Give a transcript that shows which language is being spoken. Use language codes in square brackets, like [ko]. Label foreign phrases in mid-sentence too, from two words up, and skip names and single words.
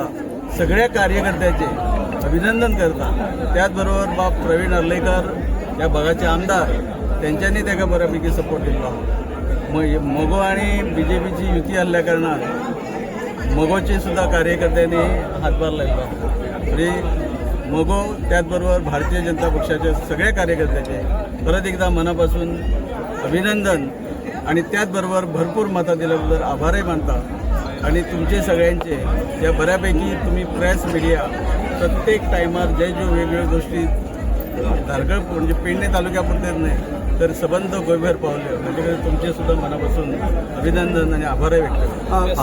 [mr] सगळ्या कार्यकर्त्याचे अभिनंदन करता. [kok] त्याचबरोबर बाब प्रवीण आर्लेकर या भागाचे आमदार त्यांच्यानी ताका बऱ्यापैकी सपोर्ट दिल्लो. मोगो आणि BJPची युती आसल्या कारणान मोगोचे सुद्धा कार्यकर्त्यांनी हातभार लायलो. [mr] म्हणजे मोगो त्याचबरोबर भारतीय जनता पक्षाच्या सगळ्या कार्यकर्त्याचे परत एकदा मनापासून अभिनंदन आणि त्याचबरोबर भरपूर मतं दिल्याबद्दल आभारही मानता आणि तुमचे सगळ्यांचे या बऱ्यापैकी तुम्ही [en] press media [mr] प्रत्येक टायमार जे वेगवेगळ्या गोष्टी धारगळ म्हणजे पेडणे तालुक्यापुरतेच नाही तर सबंध गोयभर पावले म्हणजे तुमचे सुद्धा मनापासून अभिनंदन आणि आभारही व्यक्त करतो.